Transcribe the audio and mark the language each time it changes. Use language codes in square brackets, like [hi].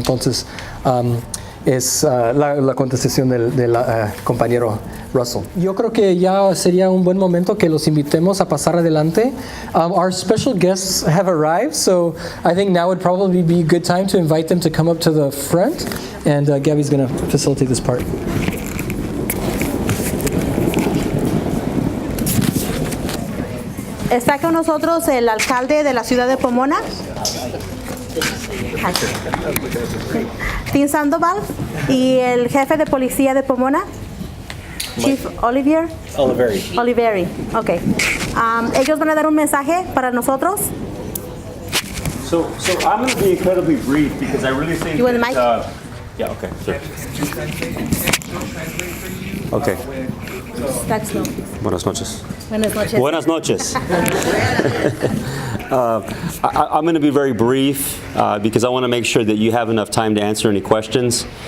[es] Entonces, es la contestación del compañero Russell. Yo creo que ya sería un buen momento que los invitemos a pasar adelante. [en] Our special guests have arrived, so I think now would probably be a good time to invite them to come up to the front, and Gabby's going to facilitate this part. [es] Está con nosotros el alcalde de la ciudad de Pomona, Tim Sandoval, y el jefe de policía de Pomona, Chief Oliveri. Okay. Ellos van a dar un mensaje para nosotros. [en] So I'm going to be incredibly brief because I really think You want the mic? Yeah, okay, sure. Okay. That's no. [es] Buenas noches. Buenas noches. Buenas noches. [en] I'm going to be very brief because I want to make sure that you have enough time to answer any questions.